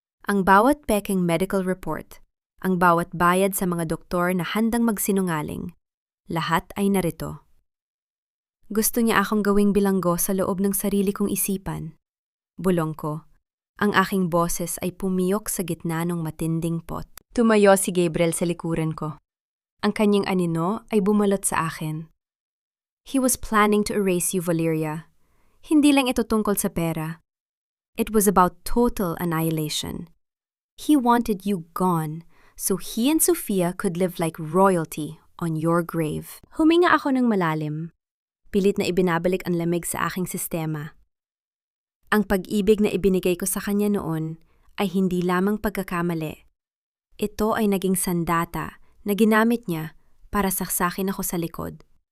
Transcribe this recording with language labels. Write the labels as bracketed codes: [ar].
[tl] Ang bawat peking medical report, ang bawat bayad sa mga doktor na handang magsinungaling, lahat ay narito. Gusto niya akong gawing bilanggo sa loob ng sarili kong isipan. Bulong ko. Ang aking boses ay pumiyok sa gitna ng matinding pot. Tumayo si Gabriel sa likuran ko. Ang kanyang anino ay bumalot sa akin. [en] He was planning to erase you, Valeria. [tl] Hindi lang ito tungkol sa pera. [en] It was about total annihilation. He wanted you gone, so he and Sofia could live like royalty on your grave. [tl] Huminga ako ng malalim. Pilit na ibinabalik ang lamig sa aking sistema. Ang pag-ibig na ibinigay ko sa kanya noon ay hindi lamang pagkakamali. Ito ay naging sandata na ginamit niya para saksakin ako sa likod.